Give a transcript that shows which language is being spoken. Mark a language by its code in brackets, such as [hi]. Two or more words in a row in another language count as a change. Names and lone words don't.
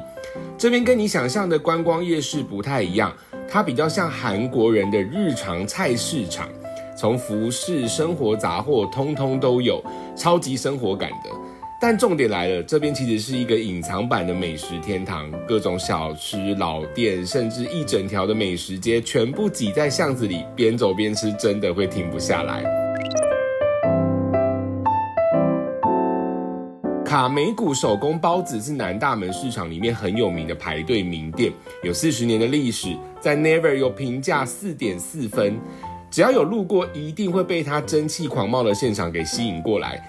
[zh] 這邊跟你想象的觀光夜市不太一樣，它比較像韓國人的日常菜市場，從服飾、生活雜貨通通都有，超級生活感的。但重點來了，這邊其實是一個隱藏版的美食天堂，各種小吃、老店，甚至一整條的美食街，全部擠在巷子裡，邊走邊吃，真的會停不下來。卡美谷手工包子是南大門市場裡面很有名的排隊名店，有40年的歷史，在 Naver 有評價4.4分，只要有路過，一定會被它蒸汽狂冒的現場給吸引過來。